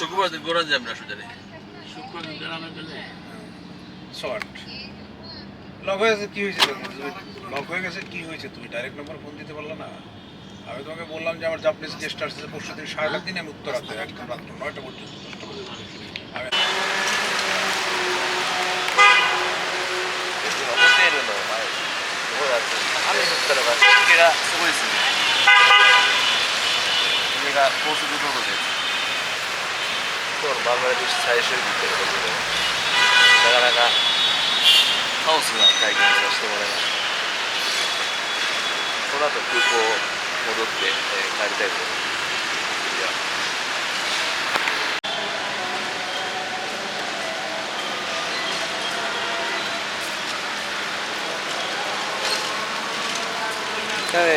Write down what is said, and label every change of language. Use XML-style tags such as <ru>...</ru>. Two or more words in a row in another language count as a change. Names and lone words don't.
<bn>শুক্রবার দিন গোরান যাম না সুজানে শুক্রবার গ্রামে গেলে</bn> <en>short lock</en> <bn>হয়ে গেছে কি হয়েছে? লক হয়ে গেছে কি হয়েছে? তুমি</bn> <en>direct number</en> <bn>ফোন দিতে পারলে না? আমি তোমাকে বললাম যে আমার</bn> <en>Japanese guest</en> <bn>আসছে পরশু দিন 7:30 দিনে আমি উত্তর রাতে একদম রাত্র 9টা পর্যন্ত 10টা পর্যন্ত আমি</bn> <ja>ホテルの前どうやって雨降ったら湿気がすごいですね。上が高速道路で今日のバングラデシュ最終日ということでなかなかカオスな体験させてもらいました。この後空港戻って、帰りたいと思います。では Hey.</ja>